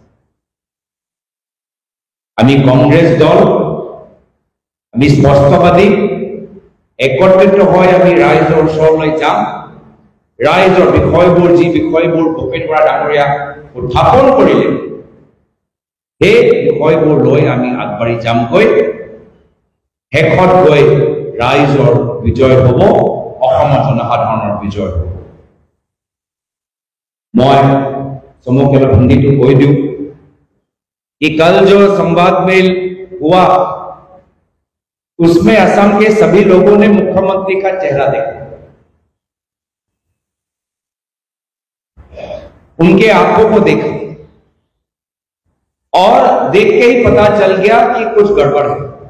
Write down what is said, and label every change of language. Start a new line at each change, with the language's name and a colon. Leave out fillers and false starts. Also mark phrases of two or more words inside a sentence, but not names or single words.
Assamese: আমি কংগ্ৰেছ দল আমি স্পষ্টবাদী একত্ৰিত হৈ আমি ৰাইজৰ ওচৰলৈ যাম ৰাইজৰ বিষয়বোৰ যি বিষয়বোৰ ভূপেন বৰা ডাঙৰীয়া উত্থাপন কৰিলে সেই বিষয়বোৰ লৈ আমি আগবাঢ়ি যামগৈ শেষত গৈ ৰাইজৰ বিজয় হ'ব অসমৰ জনসাধাৰণৰ বিজয় হ'ব।
Hindi: मैं समूह के हिंदी तो कोई दूं कि कल जो संवाद मेल हुआ उसमें असम के सभी लोगों ने मुख्यमंत्री का चेहरा देखा, उनके आंखों को देखा और देख के ही पता चल गया कि कुछ गड़बड़ है।